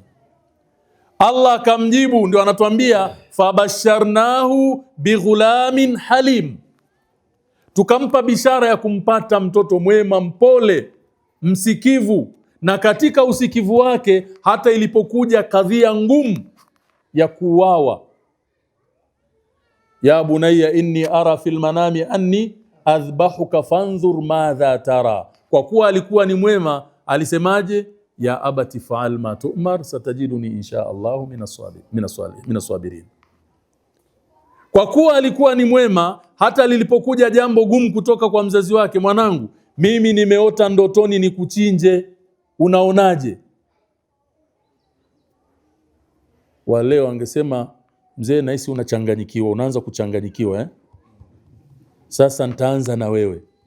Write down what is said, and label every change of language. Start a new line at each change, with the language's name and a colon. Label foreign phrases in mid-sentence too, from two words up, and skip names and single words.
Swahili: Allah akamjibu, ndio anatuambia
Arabic: فبشرناه بغلام حليم,
Swahili: tukampa bishara ya kumpata mtoto mwema, mpole, msikivu. Na katika usikivu wake hata ilipokuja kadhia ngumu ya kuuawa,
Arabic: يا بني إني أرى في المنام أني أذبحك فانظر ماذا ترى.
Swahili: Kwa kuwa alikuwa ni mwema, alisemaje?
Arabic: يا أبت افعل ما تؤمر ستجدني إن شاء الله من الصابرين.
Swahili: Kwa kuwa alikuwa ni mwema, hata lilipokuja jambo gumu kutoka kwa mzazi wake, mwanangu, mimi nimeota ndotoni nikuchinje, unaonaje? Waleo angesema, mzee nahisi unachanganyikiwa, unaanza kuchanganyikiwa sasa nitaanza na wewe.